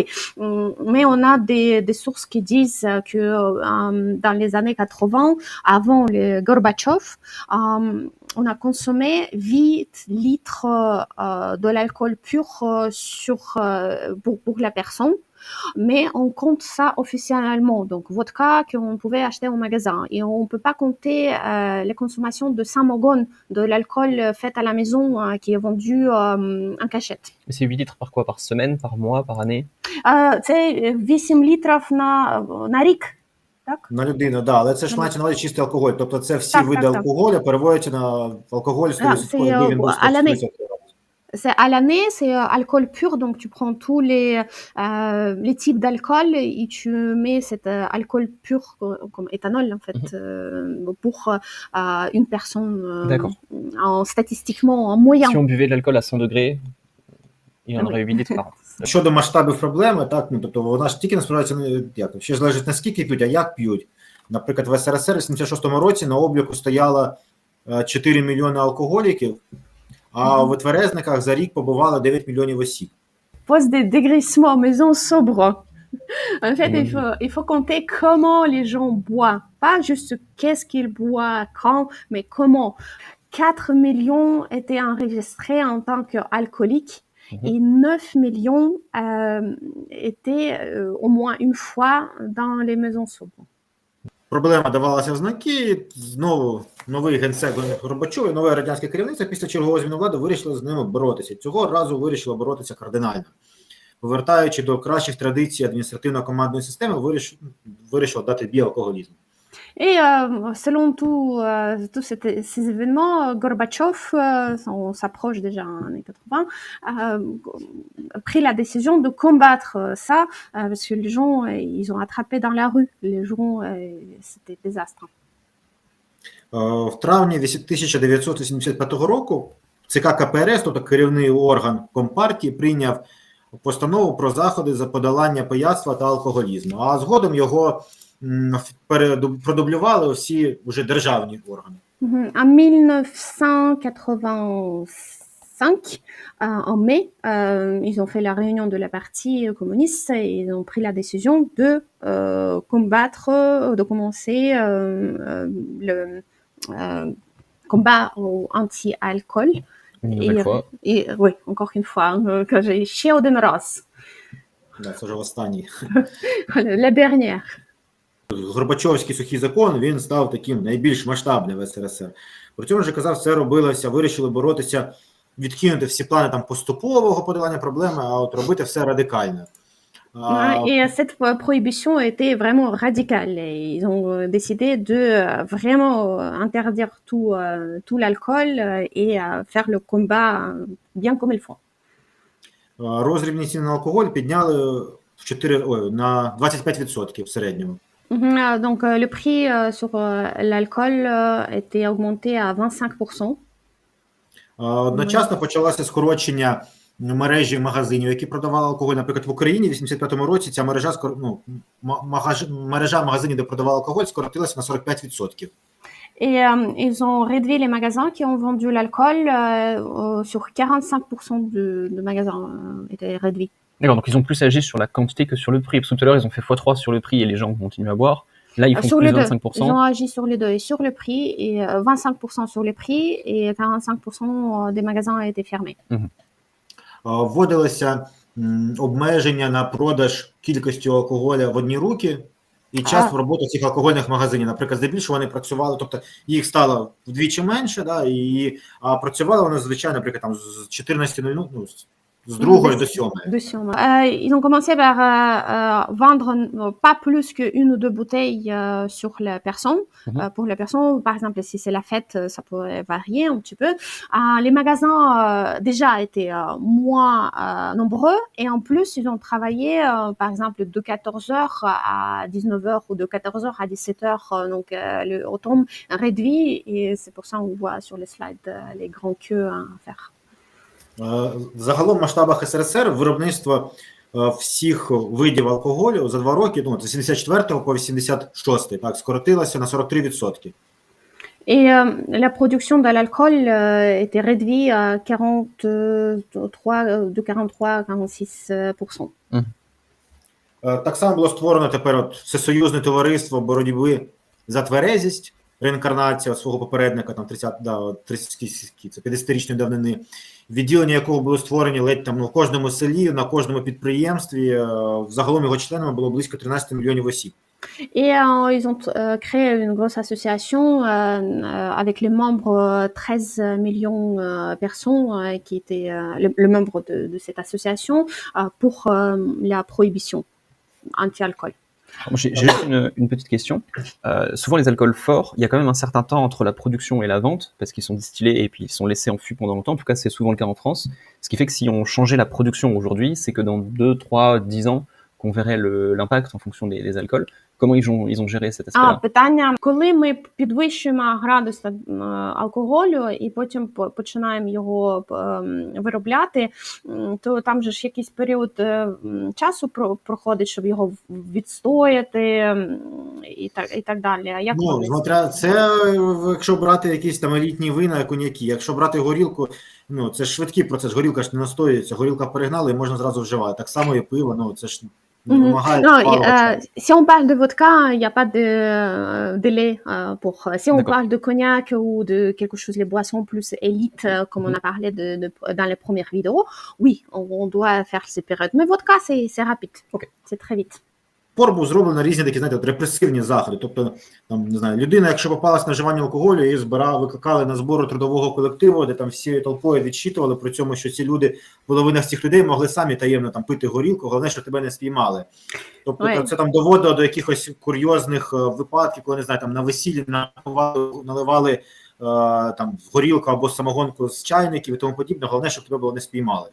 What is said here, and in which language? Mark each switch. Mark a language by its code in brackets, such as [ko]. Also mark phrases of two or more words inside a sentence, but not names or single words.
[fr] Mais on a des sources qui disent que dans les années 80, avant le Gorbatchev, on a consommé 8 litres de l'alcool pur pour la personne, mais on compte ça officiellement. Donc, vodka qu'on pouvait acheter au magasin. Et on ne peut pas compter les consommations de samogón, de l'alcool fait à la maison qui est vendu en cachette. Mais c'est 8 litres par quoi? Par semaine, par mois, par année? C'est 8 litres [uk] на рік. Так? На людину, да, але це ж мається на увазі чистий алкоголь, тобто це всі види алкоголю переводяться на алкоголь 100%. [fr] C'est à l'année, c'est alcool pur, donc tu prends tous les types d'alcool et tu mets cet alcool pur comme éthanol en fait pour une personne statistiquement en moyen. Si on buvait de l'alcool à 100 degrés, Il y en aurait 8 litres par an. [uk] Щодо масштабів проблеми, так, ну, тобто вона ж тільки насправді не як, ще залежить не скільки п'ють, а як п'ють. Наприклад, в СРСР в 76-му році на обліку стояло 4 мільйони алкоголіків, а в тверезниках за рік побувало 9 мільйонів осіб. [fr] Pose des dégrissements, maison sobre. En fait, il faut compter comment les gens boivent. Pas juste qu'est-ce qu'ils boivent, quand, mais comment. 4 millions étaient enregistrés en tant qu'alcooliques et 9 millions étaient au moins une fois dans les maisons sobres. [uk] Проблема давалася в знаки, знову новий генсек Горбачов і нове радянське керівництво після чергової зміни влади вирішили з ними боротися. Цього разу вирішило боротися кардинально. Повертаючи до кращих традицій адміністративно-командної системи, вирішило дати бій алкоголізму. [fr] Et selon tous ces événements, Gorbatchev, on s'approche déjà en années 80, a pris la décision de combattre ça, parce que les gens, ils ont attrapé dans la rue. Les gens, c'était désastre. [uk] В травні 1985 року ЦК КПРС, тобто керівний орган Компартії, прийняв постанову про заходи за подолання пияцтва та алкоголізму, а згодом його продублювали всі вже державні органи. [fr] En 1985, en mai, ils ont fait la réunion de la partie communiste et ils ont pris la décision de combattre, de commencer le combat anti-alcool. Et oui, encore une fois, que j'ai chez Odenros. [uk] Да, це вже останній. [fr] La dernière. [uk] Горбачовський сухий закон, він став таким найбільш масштабним в СРСР. При цьому ж, казав, все робилося, вирішили боротися, відкинути всі плани там поступового подолання проблеми, а от робити все радикально. [fr] Et cette prohibition était vraiment radicale. Ils ont décidé de vraiment interdire tout l'alcool et faire le combat bien comme il faut. [uk] Роздрібні ціни на алкоголь підняли на 25% в середньому. [fr] Donc le prix sur l'alcool était augmenté à 25%. [uk] Одночасно почалося скорочення мережі магазинів, які продавали алкоголь. Наприклад, в Україні в 85-му році ця мережа магазинів, де продавали алкоголь, скоротилася на 45%. [fr] Et ils ont réduit les magasins qui ont vendu l'alcool sur 45% de magasins étaient réduits. D'accord, donc ils ont plus agi sur la quantité que sur le prix. Parce que tout à l'heure, ils ont fait x3 sur le prix et les gens continuent à boire. Là, ils font sur plus les 25%. Ils ont agi sur les deux, et sur le prix, et 25% sur les prix, et 45% des magasins étaient fermés. [uk] Вводилося обмеження на продаж кількості алкоголя в одні руки і час роботи цих алкогольних магазинів. Наприклад, здебільшого вони працювали, тобто їх стало вдвічі менше, да, а працювали вони, звичайно, наприклад, там з 14:00, ну, з 2 до 7. [fr] Ils ont commencé par vendre pas plus qu'une ou deux bouteilles sur la personne. Pour la personne, par exemple, si c'est la fête, ça pourrait varier un petit peu. Les magasins déjà étaient moins nombreux et en plus, ils ont travaillé, par exemple, de 14h à 19h ou de 14h à 17h, donc au temps réduit, et c'est pour ça qu'on voit sur les slides les grands queues à faire. [uk] Загалом в масштабах СРСР виробництво всіх видів алкоголю за 2 роки, ну, з 74 по 86, так, скоротилося на 43%. [fr] Et la production de l'alcool était réduite à 43-46%. [uk] Так само було створено тепер Всесоюзне товариство боротьби за тверезість, реінкарнація свого попередника, там 50-річної давнини, відділення якого були створені ледь там в кожному селі, на кожному підприємстві. Загалом його членами було близько 13 мільйонів осіб. [fr] Et ils ont créé une grosse association avec les membres 13 millions de personnes qui étaient le membre de cette association pour la prohibition anti-alcool. J'ai juste une petite question. Souvent, les alcools forts, il y a quand même un certain temps entre la production et la vente, parce qu'ils sont distillés et puis ils sont laissés en fût pendant longtemps. En tout cas, c'est souvent le cas en France. Ce qui fait que si on changeait la production aujourd'hui, c'est que dans 2, 3, 10 ans, qu'on verrait l'impact en fonction des alcools. Comment ils ont géré cet aspect-là? [uk] Питання, коли ми підвищуємо градус алкоголю і потім починаємо його виробляти, то там же ж якийсь період часу проходить, щоб його відстояти і так далі. А як Ну, смотря, це якщо брати якісь там елітні вина, коньяки, якщо брати горілку, ну, це ж швидкий процес, горілка ж не настоюється, горілка перегнали і можна зразу вживати. Так само і пиво, ну, це ж не вимагає пару часу. [fr] Si on parle de vodka, il n'y a pas de délai pour. Si on parle de cognac ou de quelque chose, les boissons plus élites, comme on a parlé dans les premières vidéos, oui, on doit faire ces périodes. Mais vodka, c'est rapide. Okay. C'est très vite. [uk] Спор був зроблено різні такі, знаєте, репресивні заходи. Тобто, там, не знаю, людина, якщо попалась на вживання алкоголю, її викликали на збори трудового колективу, де там всі толпою відчитували при цьому, що ці люди, половина з цих людей могли самі таємно там пити горілку, головне, що тебе не спіймали. Тобто це там доводило до якихось курйозних випадків, коли, не знаю, там на весіллі наливали там горілку або самогонку з чайників і тому подібне, головне, щоб тебе було не спіймали.